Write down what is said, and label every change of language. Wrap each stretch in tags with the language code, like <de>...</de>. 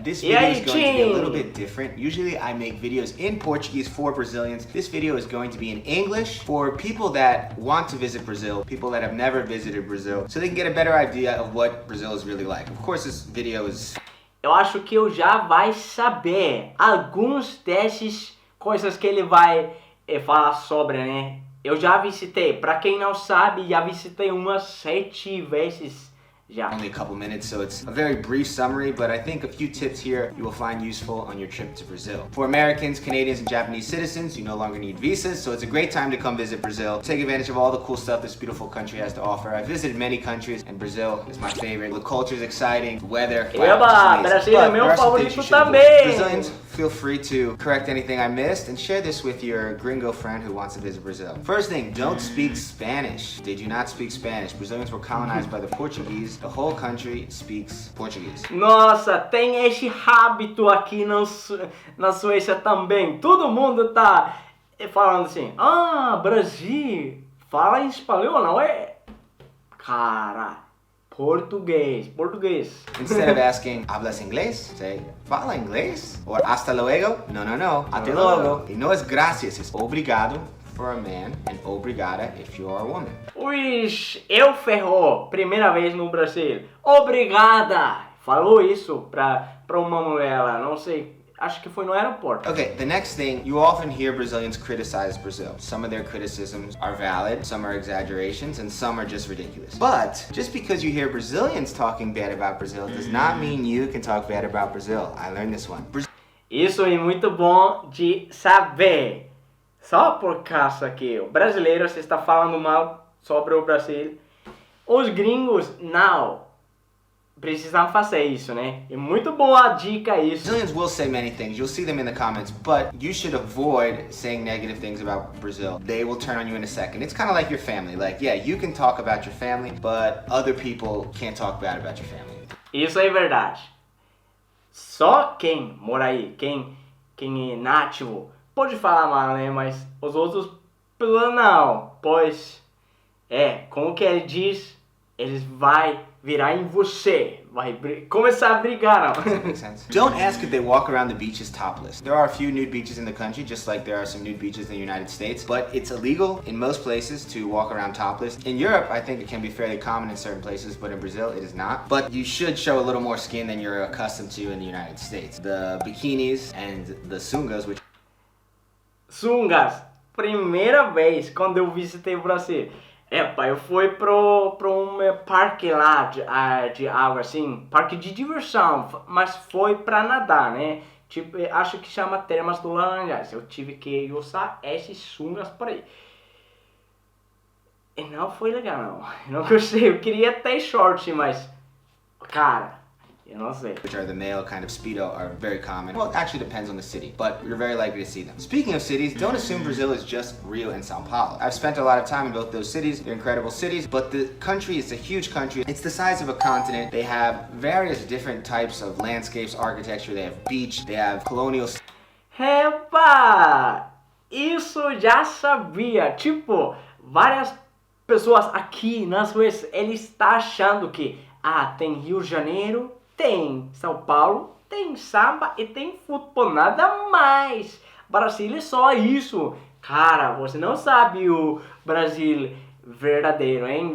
<en>This video is going to be a little bit different. Usually I make videos in Portuguese for Brazilians. This video is going to be in English for people that want to visit Brazil, people that have never visited Brazil, so they can get a better idea of what Brazil is really like. Of course, this video is...</en> <pt>Eu acho que eu já vai saber alguns desses coisas que ele vai falar sobre, né? Eu já visitei, para quem não sabe, já visitei umas 7 vezes.</pt> <en>Only a couple minutes, so it's a very brief summary, but I think a few tips here you will find useful on your trip to Brazil. For Americans, Canadians, and Japanese citizens, you no longer need visas, so it's a great time to come visit Brazil. Take advantage of all the cool stuff this beautiful country has to offer. I've visited many countries, and Brazil is my favorite. The culture is exciting, the weather,</en> <pt>wow, Brasil é meu favorito também.</pt> <en>Brazilians, feel free to correct anything I missed and share this with your gringo friend who wants to visit Brazil. First thing, don't speak Spanish. They do not speak Spanish. Brazilians were colonized by the Portuguese. The whole country speaks Portuguese.</en> <pt>Nossa, tem esse hábito aqui na Suécia também. Todo mundo tá falando assim, Brasil, fala em espanhol, não é? Cara, português.</pt> <en>Instead of asking,</en> <es>hablas inglês?</es> <en>Say,</en> <pt>fala inglês?</pt> <en>Or</en> <es>hasta luego?</es> <en>No.</en> <pt>Até logo. E não é gracias, é obrigado</pt> <en>for a man and obrigada if you are a woman.</en> <pt>Eu ferrou, primeira vez no Brasil. Obrigada! Falou isso pra uma mulher lá, não sei, acho que foi no aeroporto.</pt> <en>Okay, the next thing, you often hear Brazilians criticize Brazil. Some of their criticisms are valid, some are exaggerations, and some are just ridiculous. But just because you hear Brazilians talking bad about Brazil does not mean you can talk bad about Brazil. I learned this one.</en> <pt>Isso é muito bom de saber. Só por causa que o brasileiro se está falando mal sobre o Brasil, os gringos não precisam fazer isso, né? É muito boa a dica isso.</pt> <en>Brazilians will say many things. You'll see them in the comments, but you should avoid saying negative things about Brazil. They will turn on you in a second. It's kind of like your family. Like, yeah, you can talk about your family, but other people can't talk bad about your family.</en> <pt>Isso é verdade. Só quem mora aí, quem é nativo, pode falar mal, né? Mas os outros não. Pois como que ele diz, eles vai virar em você. Vai começar a brigar, não.</pt> <en>That makes sense. Don't ask if they walk around the beaches topless. There are a few nude beaches in the country, just like there are some nude beaches in the United States, but it's illegal in most places to walk around topless. In Europe, I think it can be fairly common in certain places, but in Brazil, it is not. But you should show a little more skin than you're accustomed to in the United States. The bikinis and the sungas, which...</en> <pt>Sungas, primeira vez quando eu visitei o Brasil. Eu fui pro um parque lá de água, assim, parque de diversão, mas foi pra nadar, né? Tipo, acho que chama Termas do Laranjais. Eu tive que usar esses sungas por aí. E não foi legal, não. Eu não gostei, eu queria ter short, mas, cara, eu não sei.</pt> <en>Which are the male kind of Speedo are very common. Well, it actually depends on the city, but you're very likely to see them. Speaking of cities, don't assume Brazil is just Rio and São Paulo. I've spent a lot of time in both those cities. They're incredible cities, but the country is a huge country. It's the size of a continent. They have various different types of landscapes, architecture. They have beach, they have colonial...</en> <pt>Epa! Isso já sabia. Tipo, várias pessoas aqui na Suécia, ele está achando que, tem Rio de Janeiro, tem São Paulo, tem samba e tem futebol, nada mais. Brasil é só isso. Cara, você não sabe o Brasil verdadeiro, hein?</pt>